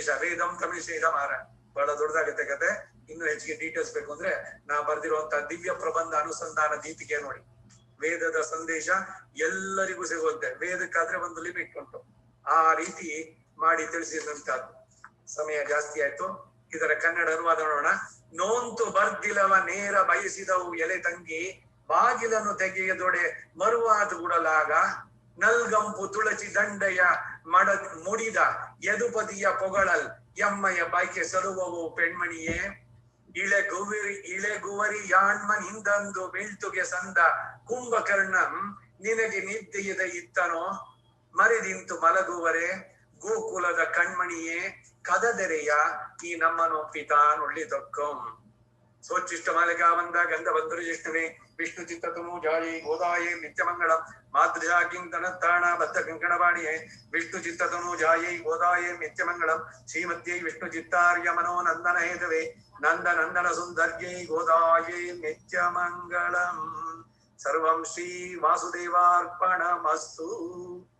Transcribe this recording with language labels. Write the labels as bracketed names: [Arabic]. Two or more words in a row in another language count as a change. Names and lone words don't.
[Kannada] ವೇದಂ ತಮಿಷೇಧ ಮಾರ, ಬಹಳ ದೊಡ್ಡದಾಗತ್ತೆ ಕತೆ. ಇನ್ನು ಹೆಚ್ಚಿಗೆ ಡೀಟೇಲ್ಸ್ ಬೇಕು ಅಂದ್ರೆ ನಾ ಬರ್ದಿರುವಂತಹ ದಿವ್ಯ ಪ್ರಬಂಧ ಅನುಸಂಧಾನ ದೀಪಿಕೆ ನೋಡಿ. ವೇದದ ಸಂದೇಶ ಎಲ್ಲರಿಗೂ ಸಿಗುತ್ತೆ. ವೇದಕ್ಕಾದ್ರೆ ಒಂದು ಲಿಮಿಟ್ ಉಂಟು. ಆ ರೀತಿ ಮಾಡಿ ತಿಳಿಸಿದಂತದ್ದು. ಸಮಯ ಜಾಸ್ತಿ ಆಯ್ತು, ಇದರ ಕನ್ನಡ ಅನುವಾದ ನೋಡೋಣ. ನೋಂತು ಬರ್ದಿಲವ ನೇರ ಬಯಸಿದವು ಎಲೆ ತಂಗಿ, ಬಾಗಿಲನ್ನು ತೆಗೆಯದೊಡೆ ಮರುವಾದ ಗುಡಲಾಗ, ನಲ್ಗಂಪು ತುಳಸಿ ದಂಡೆಯ ಮುಡಿದ ಯದುಪದಿಯ ಪೊಗಳಲ್ ಎಮ್ಮಯ ಬೈಕೆ ಸರುವವು ಪೆಣ್ಮಣಿಯೇ, ಇಳೆಗುವರಿ ಯಾಣ್ಮನ್ ಹಿಂದಂದು ಬೀಳ್ತುಗೆ ಸಂದ ಕುಂಭಕರ್ಣಂ ನಿನಗೆ ನಿದ್ದೆಯದ ಇತ್ತನೋ, ಮರೆದಿಂತು ಮಲಗುವರೆ ಗೋಕುಲದ ಕಣ್ಮಣಿಯೇ, ಕದದೆರೆಯ ಈ ನಮ್ಮನು ಪಿತಾನೊಳ್ಳಿದೊಕ್ಕಂ. [Sanskrit] ಸೋಚ್ಚಿಷ್ಟ ಮಾಲಿಕಾವಂದ ಗಂಧ ಬಂಧುರು ಜಿಷ್ಣುವೆ ವಿಷ್ಣು ಚಿತ್ತತನು ಜಾಯಿ ಗೋದಾಯೇ ನಿತ್ಯಮಂಗಳಂ, ಮಾತೃಜಾ ಕಿಂಕಣತ್ತಾಣ ಬದ್ಧ ಕಂಕಣವಾಣಿಯೇ ವಿಷ್ಣು ಚಿತ್ತತನು ಜಾಯೈ ಗೋದಾಯೇ ನಿತ್ಯಮಂಗಳಂ, ಶ್ರೀಮದ್ಯೈ ವಿಷ್ಣು ಚಿತ್ತಾರ್ಯ ಮನೋ ನಂದನ ಹೇತವೇ ನಂದ ನಂದನ ಸುಂದರ್ಯೈ ಗೋದಾಯೇ ನಿತ್ಯಮಂಗಳಂ. ಸರ್ವಂ ಶ್ರೀ ವಾಸುದೇವಾರ್ಪಣಮಸ್ತು.